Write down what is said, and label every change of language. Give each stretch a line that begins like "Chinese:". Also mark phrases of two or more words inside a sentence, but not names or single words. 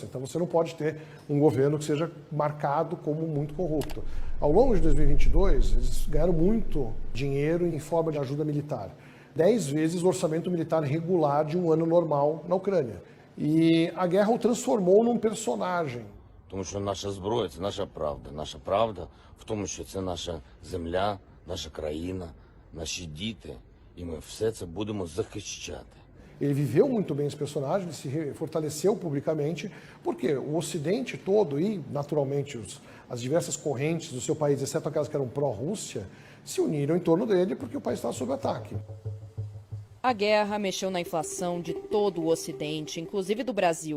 Portuguese: Então você não pode ter um governo que seja marcado como muito corrupto. Ao longo de 2022, eles ganharam muito dinheiro em forma de ajuda militar. 10 vezes o orçamento militar regular de um ano normal na Ucrânia. E a guerra o transformou num personagem.
Ukrainian: Тому що наша зброя – це наша правда. Наша правда в тому, що це наша земля, наша країна, наші діти. І ми все це будемо захищати.
Portuguese: Ele viveu muito bem esse personagem, ele se fortaleceu publicamente, porque o Ocidente todo e, naturalmente, as diversas correntes do seu país, exceto aquelas que eram pró-Rússia, se uniram em torno dele porque o país estava sob ataque. A guerra mexeu na inflação de todo o Ocidente, inclusive do Brasil.